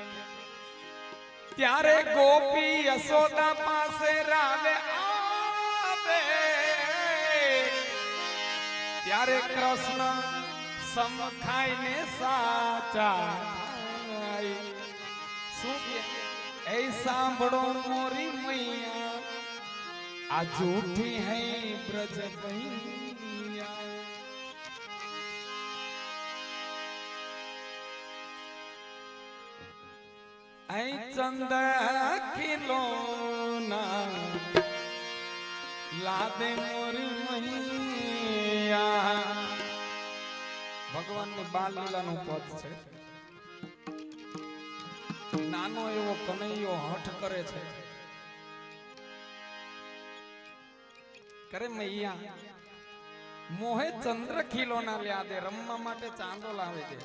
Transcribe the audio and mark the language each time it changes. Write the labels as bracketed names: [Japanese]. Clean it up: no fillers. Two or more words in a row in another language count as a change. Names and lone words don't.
[Gujarati] ત્યારે ગોપી યશોદા પાસે રાવે આવે, ત્યારે કૃષ્ણ સમખાઈને સાચા. શું કે એ સાંભળો [Hindi] मोरी मैया, [Gujarati] આ [Hindi] झूठी है ब्रज भैया. ऐ चंद खिलौना लादे मोरी मैया. [Gujarati] ભગવાન ની બાલ લીલા નું પદ છે. નાનો એવો કનૈયો હઠ કરે છે, કરે [Hindi] मैया मोहे चंद्र खिलौना ल्या दे, [Gujarati] રમવા માટે ચાંદો લાવે દે.